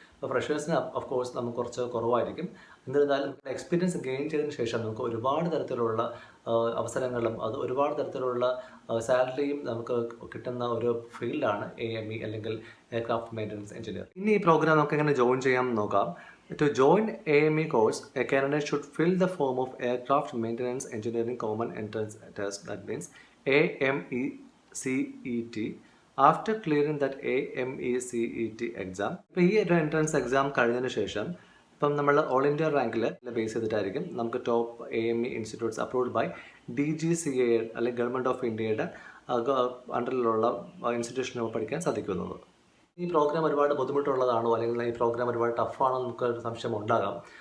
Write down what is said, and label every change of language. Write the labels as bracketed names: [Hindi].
[Malayalam] ഇപ്പോൾ ഫ്രഷേഴ്സിന് of course നമുക്ക് കുറച്ച് കുറവായിരിക്കും. എന്നിരുന്നാലും എക്സ്പീരിയൻസ് ഗെയിൻ ചെയ്തതിന് ശേഷം നമുക്ക് ഒരുപാട് തരത്തിലുള്ള അവസരങ്ങളും ഒരുപാട് തരത്തിലുള്ള സാലറിയും നമുക്ക് കിട്ടുന്ന ഒരു ഫീൽഡാണ് AME അല്ലെങ്കിൽ എയർക്രാഫ്റ്റ് മെയിൻ്റനൻസ് എഞ്ചിനീയർ. ഇനി ഈ പ്രോഗ്രാം നമുക്ക് എങ്ങനെ ജോയിൻ ചെയ്യാം നോക്കാം. [English] To join AME course, a candidate should fill the form of Aircraft Maintenance Engineering Common Entrance Test, that means AMECET, after clearing that AMECET exam. [Malayalam] ഇപ്പോൾ ഈ ഒരു എൻട്രൻസ് എക്സാം കഴിഞ്ഞതിന് ശേഷം ഇപ്പം നമ്മൾ ഓൾ ഇന്ത്യ റാങ്കിൽ ബേസ് ചെയ്തിട്ടായിരിക്കും നമുക്ക് top AME institutes approved by DGCA അല്ലെങ്കിൽ ഗവൺമെൻറ് ഓഫ് ഇന്ത്യയുടെ അണ്ടറിലുള്ള ഇൻസ്റ്റിറ്റ്യൂഷനുകൾ പഠിക്കാൻ സാധിക്കുന്നത്. ഈ പ്രോഗ്രാം ഒരുപാട് ബുദ്ധിമുട്ടുള്ളതാണോ അല്ലെങ്കിൽ ഈ പ്രോഗ്രാം ഒരുപാട് ടഫാണോ നമുക്കൊരു സംശയം ഉണ്ടാകാം.